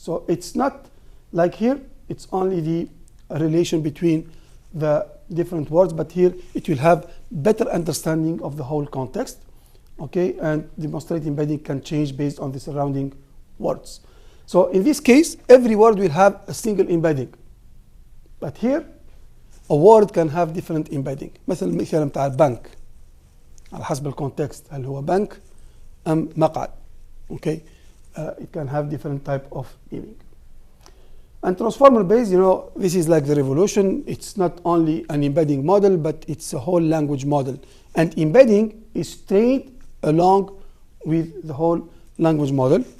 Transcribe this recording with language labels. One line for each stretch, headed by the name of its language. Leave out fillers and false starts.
English: So it's not like here, it's only the relation between the different words, but here it will have better understanding of the whole context. Okay, and demonstrate embedding can change based on the surrounding words. So in this case, every word will have a single embedding. But here, a word can have different embedding.
Arabic: مثل مثال بتاع البنك على حسب الكونتكست هل هو بنك أم مقعد.
English: Okay, it can have different type of meaning. And transformer based, this is like the revolution. It's not only an embedding model, but it's a whole language model. And embedding is trained along with the whole language model.